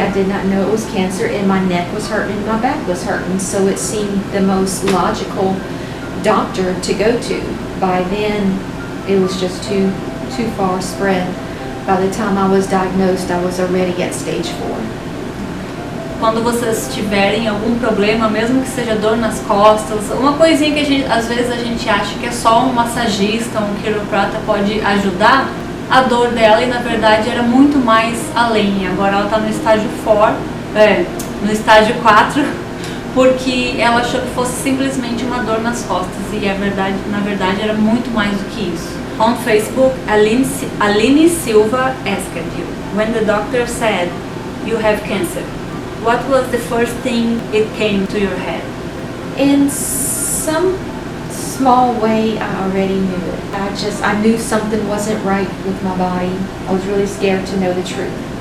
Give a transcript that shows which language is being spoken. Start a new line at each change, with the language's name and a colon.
English: I did not know it was cancer, and my neck was hurting and my back was hurting, so it seemed the most logical doctor to go to. By then, it was just too far spread. By the time I was diagnosed, I was already at stage 4.
Portuguese: Quando vocês tiverem algum problema, mesmo que seja dor nas costas, uma coisinha que às vezes a gente acha que é só um massagista, um quiroprata pode ajudar, a dor dela e na verdade era muito mais além. Agora ela está no estágio 4, no estágio 4, porque ela achou que fosse simplesmente uma dor nas costas e na verdade era muito mais do que isso.
English: On Facebook, Aline Silva asked you, when the doctor said you have cancer, what was the first thing it came to your head? In some small way, I already knew it. I knew something wasn't right with my body. I was really scared to know the truth.